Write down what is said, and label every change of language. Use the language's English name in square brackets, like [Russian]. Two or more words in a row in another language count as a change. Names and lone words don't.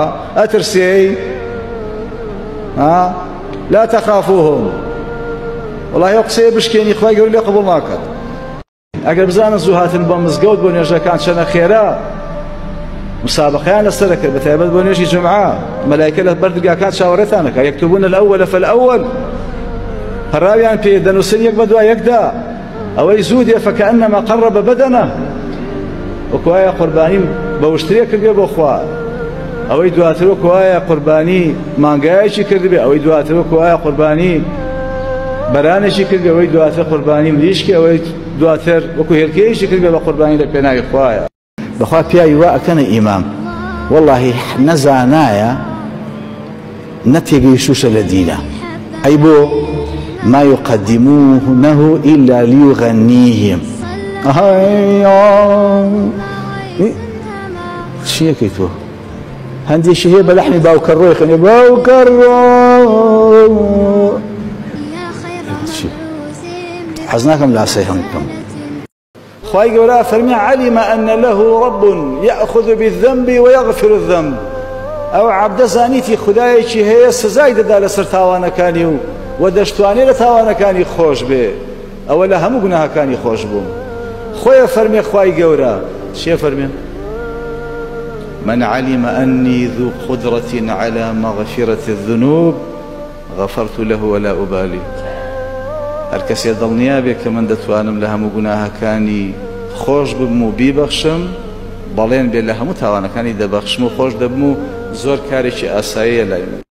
[Central Kurdish] ئەترسێی؟ [Arabic] لا تخافوهم. [Central Kurdish] والله ئەو قسەیە بشکێنی خوای گەورە لێ قبوڵ ناکات. ئەگەر بزانن زوو هاتن بۆ مزگەوت بۆ نوێژەکان چەنە خێرا، مسابقەیان لەسەر دەکرد بەتایبەت بۆ نوێژی جومعە، مەلایکە لە بەردرگاکان چاوەڕێتان دەکات، [Arabic] یەکتبون الأول فالأول، [Central Kurdish] هەڕاویان پێ دەنووسن یەک بە دوای یەکدا، ئەوەی زوو دێ [Arabic] فەکەئەنەما قەڕەبە بەدەنە، [Central Kurdish] وەکو وایە قوربانی بە وشترێ کردبێ بۆ خوا، ئەوەی دواتر وەکو وایە قوربانی مانگایەکی کردبێ، ئەوەی دواتر وەکو وایە قوربانی بەرانێکی کردبێ، ئەوەی دواتر قوربانی مریشکی، ئەوەی دواتر وەکو هێلکەیەکی کردبێ بە قوربانی لە پێناوی خوایە. بەخوا پیاوی وا ئەکەنە ئیمام، وەڵڵاهی نەزانایە نەتێگەیشتوشە لە دینە. ئەی بۆ [Arabic] ما يقدمونه إلا ليغنيهم. [Central Kurdish] چیەکەی تۆ؟ هەندێکی هەیە بە لەحنی باوکەڕۆی خوێنێ، باوکەڕۆ حەز ناکەم لە ئاسای هەڵ بکەم. خوای گەورە فەرمی [Arabic] علم أن له رب يأخذ بالذنب ويغفر الذنب. [Central Kurdish] ئەو عەبدە زانیتی خودایەکی هەیە سزای دەدا لەسەر تاوانەکانی و دەشتوانێ لە تاوانەکانی خۆش بێ، ئەوە لە هەموو گوناهەکانی خۆش بوو. خۆیە فەرمێ خوای گەورە چێ فەرمێ؟ [Arabic] من علم أني ذو قدرة على مغفرة الذنوب غفرت له ولا أبالي. [Central Kurdish] هەر کەسێ دڵنیا بێ کە من دەتوانم لە هەموو گوناهەکانی خۆش ببم و بیبەخشم، بەڵێن بێ لە هەموو تاوانەکانی دەبەخشم و خۆش دەبم و زۆر کارێکی ئاساییە لای من.